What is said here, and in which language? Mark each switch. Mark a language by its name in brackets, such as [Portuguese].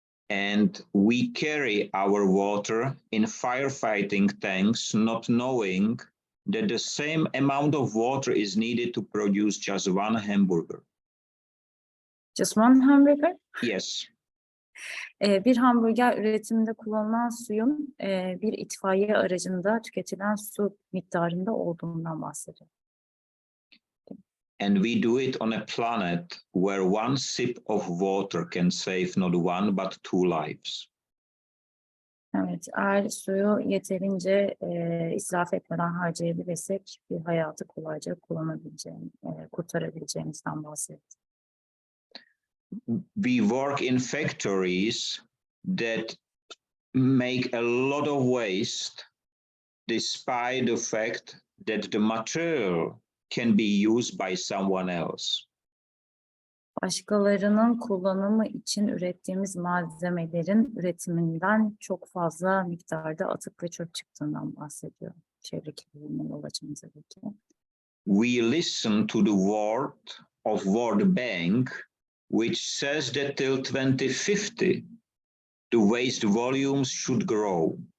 [English] And we carry our water in firefighting tanks, not knowing that the same amount of water is needed to produce just one hamburger. Just one hamburger? Yes. [Turkish] Bir hamburger üretiminde kullanılan suyun bir itfaiye aracında tüketilen su miktarında olduğundan bahsediyor. [English] And we do it on a planet where one sip of water can save not one but 2 lives. [Turkish] Evet, eğer suyu yeterince israf etmeden harcayabilirsek bir hayatı kolayca kurtarabileceğimizden bahsettik. [English] We work in factories that make a lot of waste despite the fact that the material can be used by someone else. [Turkish] Başkalarının kullanımı için ürettiğimiz malzemelerin üretiminden çok fazla miktarda atık ve çöp çıktığından bahsediyor. Çevre kirliliğine yol açan tabii ki. [English] We listen to the word of World Bank, which says that till 2050, the waste volumes should grow.